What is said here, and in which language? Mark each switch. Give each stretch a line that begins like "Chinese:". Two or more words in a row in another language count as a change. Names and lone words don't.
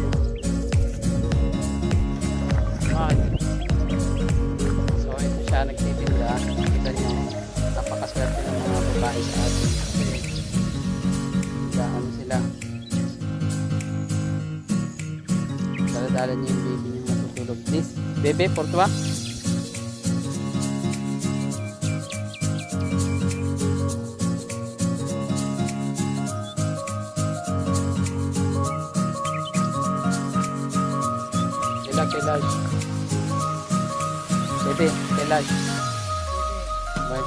Filipino: So ito siya nagtitinda. Kita nyo, napakaswerte ng mga babae sa atin. Ano sila. Dala-dala niya yung baby niya matutulog.
English: This, bebe,
French: por toi? Quel âge? Bébé, quel âge? Ouais.